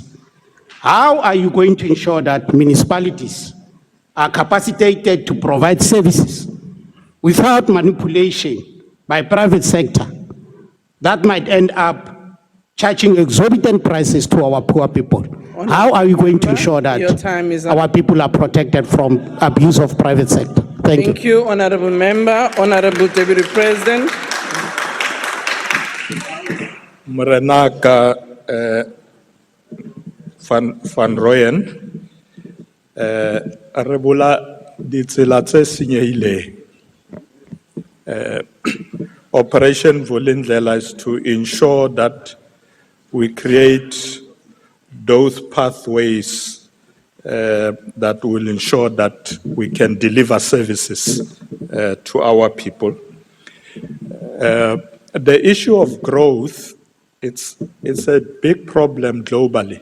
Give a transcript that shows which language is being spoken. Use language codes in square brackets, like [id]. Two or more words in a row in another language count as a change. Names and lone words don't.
[en] How are you going to ensure that municipalities are capacitated to provide services without manipulation by private sector that might end up charging exorbitant prices to our poor people? How are you going to ensure that our people are protected from abuse of private sector? Thank you. Honorable Member. Honorable Deputy President. [st] Morenaka Van Rooyen, Arebola ditsela tse senyehileng. [en] Operation Vulindlela is to ensure that we create those pathways that will ensure that we can deliver services to our people. The issue of growth, it's a big problem globally.